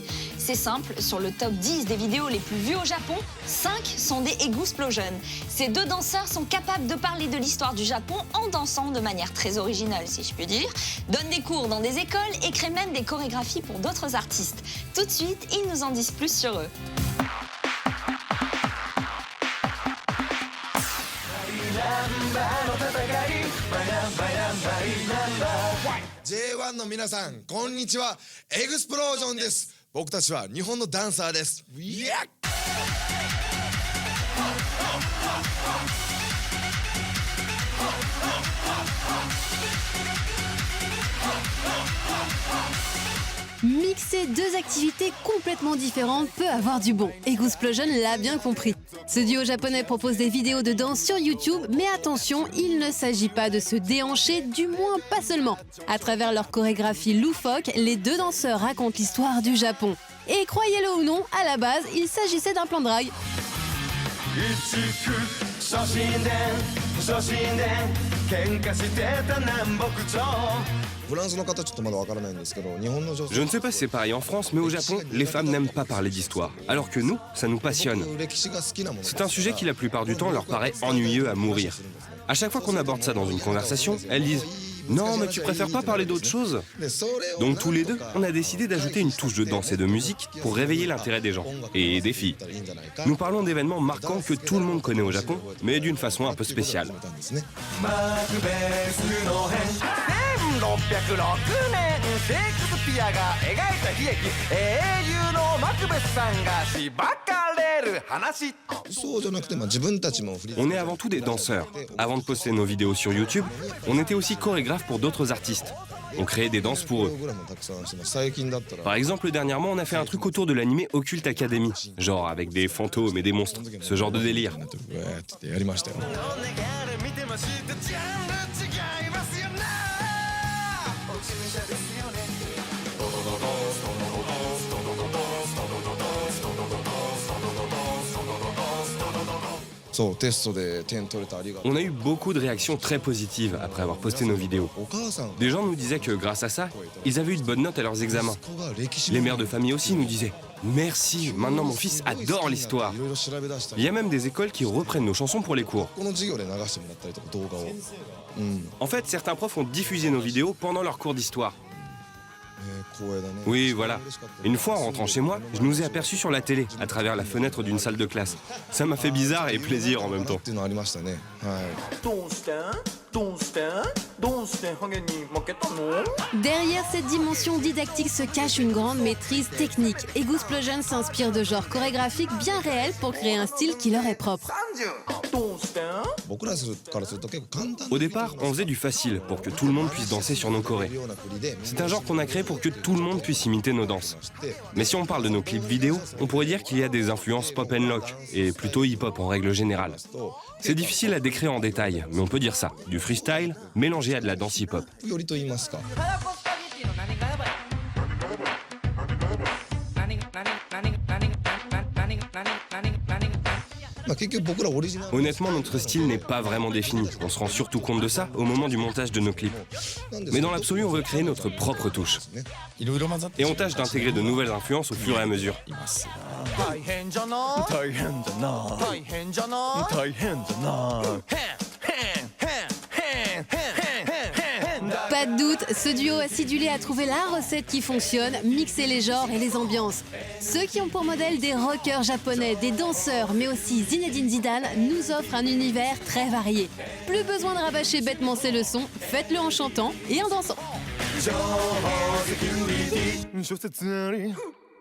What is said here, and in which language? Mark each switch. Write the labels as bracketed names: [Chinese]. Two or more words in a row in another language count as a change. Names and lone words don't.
[French] C'est simple, sur le top 10 des vidéos les plus vues au Japon, 5 sont des Eggsplosion. Ces deux danseurs sont capables de parler de l'histoire du Japon en dansant de manière très originale, si je puis dire, donnent des cours dans des écoles et créent même des chorégraphies pour d'autres artistes. Tout de suite, ils nous en disent plus sur eux. [Japanese] J1 の皆さん、こんにちは。エグスプロージョンです。僕たちは日本のダンサーです。 [French] Mixer deux activités complètement différentes peut avoir du bon. Eggsplosion l'a bien compris. Ce duo japonais propose des vidéos de danse sur YouTube, mais attention, il ne s'agit pas de se déhancher, du moins pas seulement. À travers leur chorégraphie loufoque, les deux danseurs racontent l'histoire du Japon. Et croyez-le ou non, à la base, il s'agissait d'un plan de drague. [Japanese] フランスの方ちょっとまだわからないんですけど、日本の女性 [French] Je ne sais pas si c'est pareil en France, mais au Japon, les femmes n'aiment pas parler d'histoire. Alors que nous, ça nous passionne. [Japanese] 歴史が好きなもの [French] C'est un sujet qui la plupart du temps leur paraît ennuyeux à mourir. À chaque fois qu'on aborde ça dans une conversation, elles disent « Non, mais tu préfères pas parler d'autre chose ?» [Japanese] でそれを [French] Donc tous les deux, on a décidé d'ajouter une touche de danse et de musique pour réveiller l'intérêt des gens, et des filles. Nous parlons d'événements marquants que tout le monde connaît au Japon, mais d'une façon un peu spéciale. [Japanese] 1606 年シェイクスピアが描いた悲劇英雄のマクベスさんがしばかれる話そうじゃなくて、自分たちも振り [French] On est avant tout des danseurs. Avant de poster nos vidéos sur YouTube, on était aussi chorégraphes pour d'autres artistes. On créait des danses pour eux. [Japanese] プログラムたくさんしてます。最近だったら [French] Par exemple, dernièrement, on a fait un truc autour de l'animé Occult Academy. Genre avec des fantômes et des monstres. Ce genre de délire. [Japanese] うわーってやりましたよ。見てましたジャンル違いますよね落ち武者ですよねそうテストで点取れたありがとう。 [French] On a eu beaucoup de réactions très positives après avoir posté nos vidéos. [Japanese] お母さん [French] Des gens nous disaient que grâce à ça, ils avaient eu de bonnes notes à leurs examens. [Japanese] 子が歴史 [French] Les mères de famille aussi nous disaient « Merci, maintenant mon fils adore l'histoire ». [Japanese] いろいろ調べ出した [French] Il り y a même des écoles qui reprennent nos chansons pour les cours. [Japanese] この授業で流してもらったりとか動画を、 [French] En fait, certains profs ont diffusé nos vidéos pendant leurs cours d'histoire. [Japanese] 光栄だね。 [French] Oui, voilà. Une fois en rentrant chez moi, je nous ai aperçus sur la télé, à travers la fenêtre d'une salle de classe. Ça m'a fait bizarre et plaisir en même っ temps. [Japanese] ていうのありましたね。はい。どうしてどうしてどうしてハゲに負けたの [French] Derrière cette dimension didactique se cache une grande maîtrise technique. Eggsplosion s'inspire de genres chorégraphiques bien réels pour créer un style qui leur est propre. [Japanese] 30 どうして僕らからすると結構簡単 [French] Au départ, on faisait du facile pour que tout le monde puisse danser sur nos chorés. [Japanese] ような振りで [French] C'est un genre qu'on a créé pour que tout le monde puisse imiter nos danses. Mais si on parle de nos clips vidéo, on pourrait dire qu'il y a des influences [English] pop and lock, [French] et plutôt hip-hop en règle générale. C'est difficile à décrire en détail, mais on peut dire ça. Du freestyle mélangé à de la danse hip-hop. [Japanese] よりと言いますか。たらこスパゲティの何がやばい何が結局僕らオリジナル [French] Honnêtement, notre style n'est pas vraiment défini. On se rend surtout compte de ça au moment du montage de nos clips. Mais dans l'absolu, on veut créer notre propre touche. [Japanese] いろいろ混ざって [French] Et on tâche d'intégrer de nouvelles influences au fur et à mesure. [Japanese] 大変じゃない大変だな大変じゃない大変だな [French] Pas de doute, ce duo acidulé a trouvé la recette qui fonctionne, mixer les genres et les ambiances. Ceux qui ont pour modèle des rockers japonais, des danseurs, mais aussi Zinedine Zidane, nous offrent un univers très varié. Plus besoin de rabâcher bêtement ses leçons, faites-le en chantant et en dansant. [Japanese] 諸説あり